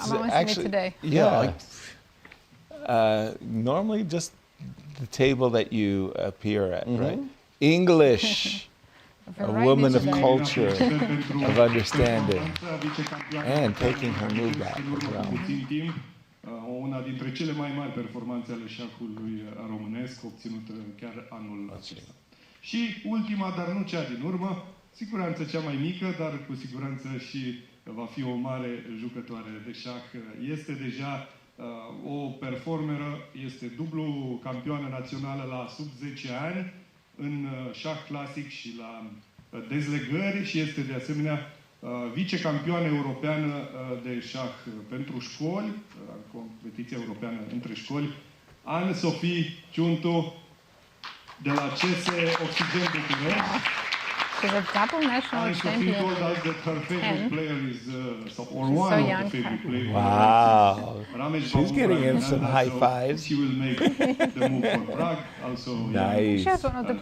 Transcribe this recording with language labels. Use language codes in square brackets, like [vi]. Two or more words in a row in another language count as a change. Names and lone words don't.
[en] I'm almost in it actually today. Yeah. Normally, just the table that you appear at, right? English, a woman of culture, of understanding, and taking her move back as well. [ro] Una dintre cele mai mari performanțe ale șahului românesc, obținută chiar anul acesta. Și ultima, dar nu cea din urmă, siguranță cea mai mică, dar cu siguranță și va fi o mare jucătoare de șah. Este deja o performeră, este dublu campioană națională la sub 10 ani în șah clasic și la dezlegări și este de asemenea vicecampioană europeană de șah pentru școli, competiția europeană între școli, Anne-Sophie Ciuntu de la CS Oxygen Bucharest. [en] She's a double national And Sophie champion. told us that her favorite And player is, or she's one so of young. the favorite players. Wow. Ramesh She's Babu getting in some Praggnanandhaa, high so fives. She will make the move for Prague. Also, Nice. She was one of the